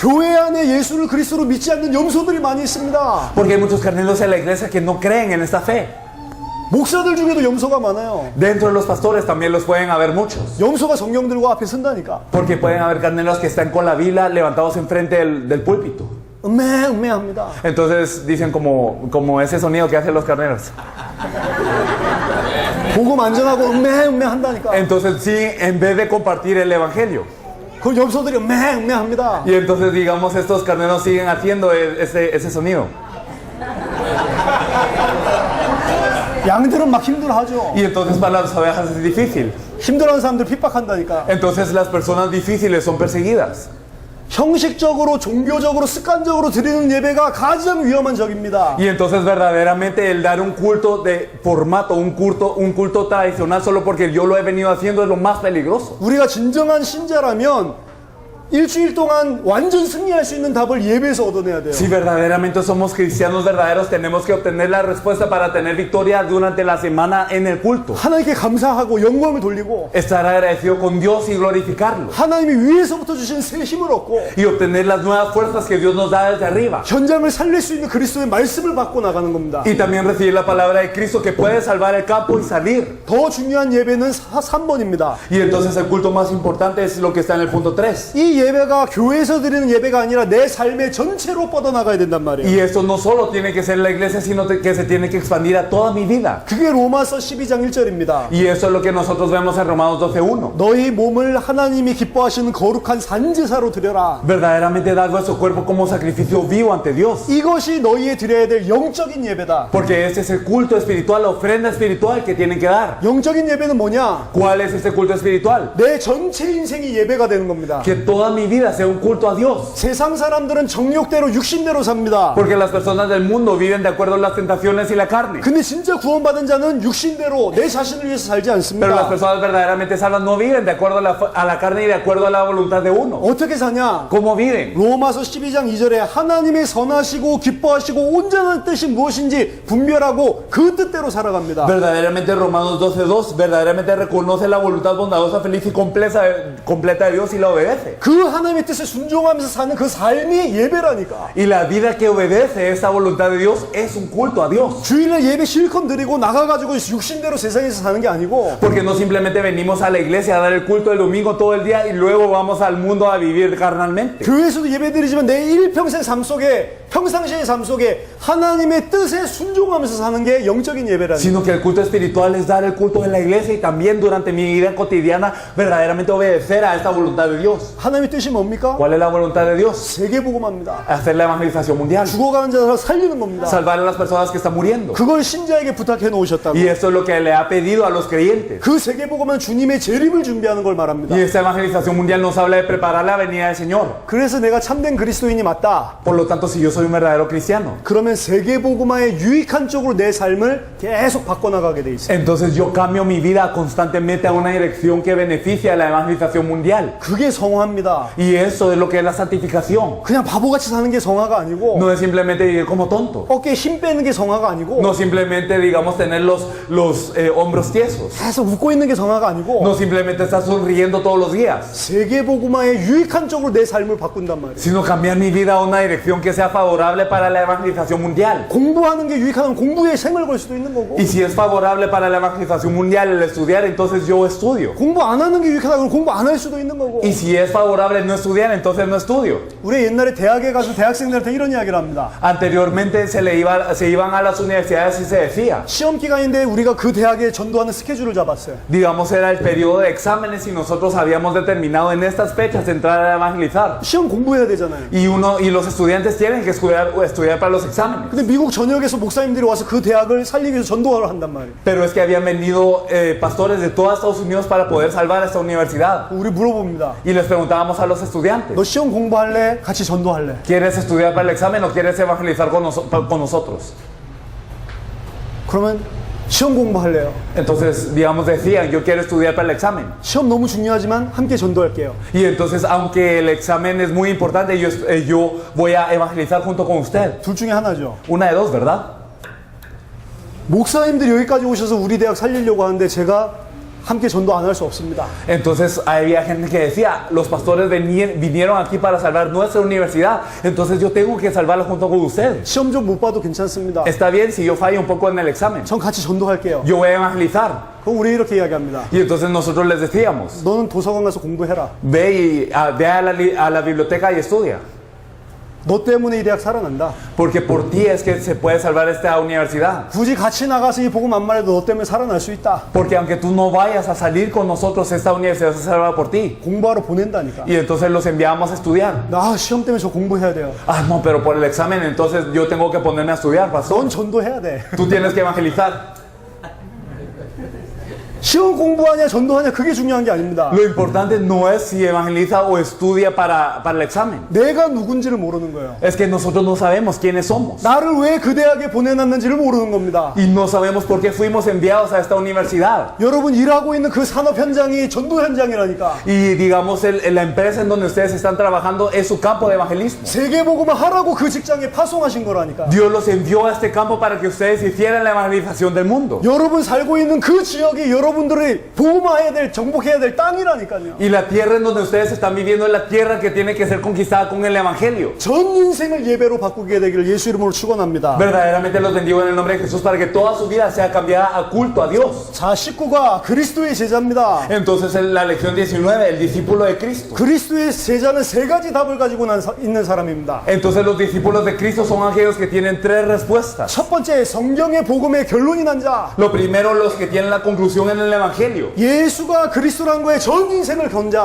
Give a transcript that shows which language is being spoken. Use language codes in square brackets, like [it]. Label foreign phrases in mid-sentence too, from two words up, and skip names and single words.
[ko] 교회 안에 예수를 그리스도로 믿지 않는 염소들이 많이 있습니다. [es] Porque hay muchos carneros en la iglesia que no creen en esta fe. [ko] 목사들 중에도 염소가 많아요. [es] Dentro de los pastores también los pueden haber muchos. [ko] 염소가 성령 들고 앞에 선다니까. [es] Porque pueden haber carneros que están con la Biblia levantados enfrente del púlpito. [ko] 음메음메합니다. [es] Entonces dicen como ese sonido que hacen los carneros. [ko] 복음 안전하고 음메음메 한다니까. [es] Entonces sí, en vez de compartir el evangelio. [ko] 그 염소들이 음메음메합니다. [es] Y entonces digamos estos carneros siguen haciendo ese sonido. [ko] 양들은 막 힘들어하죠. [es] Y entonces para las ovejas es difícil. [ko] 힘들어하는 사람들 핍박한다니까. [es] Entonces las personas difíciles son perseguidas. [ko] 형식적으로 종교적으로 습관적으로 드리는 예배가 가장 위험한 적입니다. [es] Y entonces verdaderamente el dar un culto de formato, un culto tradicional solo porque yo lo he venido haciendo es lo más peligroso. [ko] 우리가 진정한 신자라면 일주일 동안 완전 승리할 수 있는 답을 예배에서 얻어내야 돼요. [es] Si verdaderamente somos cristianos verdaderos, tenemos que obtener la respuesta para tener victoria durante la semana en el culto. [ko] 하나님께 감사하고 영광을 돌리고 [es] Estar agradecido con Dios y glorificarlo. [ko] 하나님이 위에서부터 주신 새 힘을 얻고 [es] Y obtener las nuevas fuerzas que Dios nos da desde arriba. [ko] 현장을 살릴 수 있는 그리스도의 말씀을 받고 나가는 겁니다. [es] Y también recibir la palabra de Cristo que puede salvar el campo y salir. [ko] 더 중요한 예배는 3번입니다. [es] Y entonces el culto más importante es lo que está en el punto 3. [ko] 이 이 예배가 교회에서 드리는 예배가 아니라 내 삶의 전체로 뻗어나가야 된단 말이에요. [es] Y esto no solo tiene que ser la iglesia, sino que se tiene que expandir a toda mi vida. [ko] 그게 로마서 12장 1절입니다. [es] Y eso es lo que nosotros vemos en Romanos 12:1. [ko] 너희 몸을 하나님이 기뻐하시는 거룩한 산제사로 드려라. [es] Verdaderamente dar vuestro cuerpo como sacrificio vivo ante Dios. [ko] 이것이 너희의 드려야 될 영적인 예배다. [es] Porque este es el culto espiritual, la ofrenda espiritual que tienen que dar. [ko] 영적인 예배는 뭐냐? [es] ¿Cuál es este culto espiritual? [ko] 내 전체 인생이 예배가 되는 겁니다. [es] Que toda mi vida sea un culto a Dios. [ko] 세상 사람들은 정욕대로 육신대로 삽니다. [es] Porque las personas del mundo viven de acuerdo a las tentaciones y la carne. [ko] 근데 진짜 구원받은 자는 육신대로 내 자신을 위해서 살지 [es] Pero las [ko] 않습니다. [es] personas verdaderamente salvas no viven de acuerdo a la carne y de acuerdo a la voluntad de uno. [ko] 어떻게 사냐? [es] ¿Cómo viven? [ko] 로마서 12장 2절에 하나님의 선하시고 기뻐하시고 온전한 뜻이 무엇인지 분별하고 그 뜻대로 살아갑니다. [es] Verdaderamente Romanos 12:2 verdaderamente reconoce la voluntad bondadosa, feliz y completa de Dios y la obedece. [ko] 그 하나님의 뜻에 순종하면서 사는 그 삶이 예배라니까. [es] Y la vida que obedece esta voluntad de Dios es un culto a Dios. [ko] 주일날 예배 실컷 드리고 나가가지고 육신대로 세상에서 사는 게 아니고 [es] Porque no simplemente venimos a la iglesia a dar el culto el domingo todo el día y luego vamos al mundo a vivir carnalmente. [ko] 교회에서도 예배 드리지만 내 일평생 삶 속에 평상시의 삶 속에 하나님의 뜻에 순종하면서 사는 게 영적인 예배라니까. [es] Sino que el culto espiritual es dar el culto en la iglesia y también durante mi vida cotidiana verdaderamente obedecer a esta voluntad de Dios. [ko] 하나님의 뜻이 뭡니까? [es] ¿Cuál es la voluntad de Dios? [ko] 세계복음합니다. [es] Hacer la evangelización mundial. [ko] 죽어가는 자를 살리는 겁니다. [es] Salvar a las personas que están muriendo. [ko] 그걸 신자에게 부탁해 놓으셨다고. [es] Y esto es lo que le ha pedido a los creyentes. [ko] 그 세계복음은 주님의 재림을 준비하는 걸 말합니다. [es] Y esta evangelización mundial nos habla de preparar la venida del Señor. [ko] 그래서 내가 참된 그리스도인이 맞다. [es] Por lo tanto, si yo soy un verdadero cristiano, [ko] 그러면 세계복음화의 유익한 쪽으로 내 삶을 계속 바꿔나가게 돼 있어요. [es] entonces yo cambio mi vida constantemente a una dirección que beneficia a la evangelización mundial. [ko] 그게 성화입니다. [es] Y eso es lo que es la santificación. [ko] 그냥 바보같이 사는 게 성화가 아니고 [es] No es simplemente vivir como tonto. [ko] 어깨에 힘 빼는 게 성화가 아니고 [es] No simplemente, digamos, tener los hombros tiesos. [ko] 계속 웃고 있는 게 성화가 아니고 [es] No simplemente estar sonriendo todos los días. [ko] 세계복음화의 유익한 쪽으로 내 삶을 바꾼단 말이에요. [es] Sino cambiar mi vida a una dirección que sea favorable para la evangelización mundial. [ko] 공부하는 게 유익하면 공부에 생을 걸 수도 있는 거고 [es] Y si es favorable para la evangelización mundial el estudiar, entonces yo estudio. [ko] 공부 안 하는 게 유익하다 그러면 공부 안 할 수도 있는 거고. [es] Y si es favorable no estudiar, entonces no estudio. [ko] 우리 옛날에 대학에 가서 대학생들한테 이런 이야기를 합니다. [es] Anteriormente se iban a las universidades y se decía, [ko] 시험 기간인데 우리가 그 대학에 전도하는 스케줄을 잡았어요. [es] digamos, era el periodo de exámenes y nosotros habíamos determinado en estas fechas entrar a evangelizar. [ko] 시험 공부해야 되잖아요. [es] Y los estudiantes tienen que estudiar para los exámenes. [ko] 근데 미국 전역에서 목사님들이 와서 그 대학을 살리기 위해서 전도를 한단 말이에요. [es] Pero es que habían venido pastores de toda Estados Unidos para poder salvar esta universidad. [ko] 우리 물어봅니다. [es] Y les preguntábamos a los estudiantes, [ko] 너 시험 공부할래? 같이 전도할래? [es] ¿quieres estudiar para el examen o quieres evangelizar con nosotros? [ko] 그러면 시험 공부할래요. [es] Entonces, digamos, decían, yo quiero estudiar para el examen. [ko] 시험 너무 중요하지만 함께 전도할게요. [es] Y entonces, aunque el examen es muy importante, yo voy a evangelizar junto con usted. [ko] 둘 중에 하나죠. [es] Una de dos, ¿verdad? [ko] 목사님들이 여기까지 오셔서 우리 대학 살리려고 하는데 제가 함께 전도 안 할 수 없습니다. [es] Entonces había gente que decía, los pastores vinieron aquí para salvar nuestra universidad, entonces yo tengo que salvarla junto con ustedes. [ko] 시험 좀 못 봐도 괜찮습니다. [es] Está bien si yo fallo un poco en el examen, [ko] 전 같이 전도할게요. [es] yo voy a evangelizar. [ko] 그럼 우리 이렇게 이야기합니다. [es] Y entonces nosotros les decíamos, [ko] 너는 도서관 가서 공부해라. [es] ve a la biblioteca y estudia, [ko] 너 때문에 이 대학 살아난다. [es] porque por ti es que se puede salvar esta universidad. [ko] 굳이 같이 나가서 이 복음 안 말해도 너 때문에 살아날 수 있다. [es] Porque aunque tú no vayas a salir con nosotros, esta universidad se salva por ti. [ko] 공부하러 보낸다니까. [es] Y entonces los enviamos a estudiar. [ko] 나 시험 때문에 저 공부해야 돼요. [es] Ah, no, pero por el examen, entonces yo tengo que ponerme a estudiar, pastor. [ko] 넌 전도해야 돼. [es] Tú tienes que evangelizar. [ko] 시험 공부하냐 전도하냐 그게 중요한 게 아닙니다. [es] Lo importante no es si evangeliza o estudia para el examen. [ko] 내가 누군지를 모르는 거예요. [es] Es que nosotros no sabemos quiénes somos. [ko] 나를 왜 그 대학에 보내놨는지를 모르는 겁니다. [es] Y no sabemos por qué fuimos enviados a esta universidad. [ko] 여러분 일하고 있는 그 산업 현장이 전도 현장이라니까. [es] Y digamos, la empresa en donde ustedes están trabajando es su campo de evangelismo. [ko] 세계복음을 하라고 그 직장에 파송하신 거라니까. [es] Dios los envió a este campo para que ustedes hicieran la evangelización del mundo. [ko] 여러분 살고 있는 그 지역이 여러분 여러분들이 보호해야 될, 정복해야 될 땅이라니까요. [es] Y la tierra en donde ustedes están viviendo es la tierra que tiene que ser conquistada con el Evangelio. [ko] 전 인생을 예배로 바꾸게 되기를 예수 이름으로 축원합니다. [es] Verdaderamente los bendigo en el nombre de Jesús para que toda su vida sea cambiada a culto a Dios. [ko] 자, 19가 그리스도의 제자입니다. [es] Entonces en la lección 19, el discípulo de Cristo. [ko] 그리스도의 제자는 세 가지 답을 가지고 있는 사람입니다. [es] Entonces los discípulos de Cristo son aquellos que tienen tres respuestas. [ko] 첫 번째, 성경의 복음의 결론이 난 자. [es] Lo primero, los que tienen la conclusión en el Evangelio. [ko] 예수가 그리스도란 거에 전 인생을 건 자.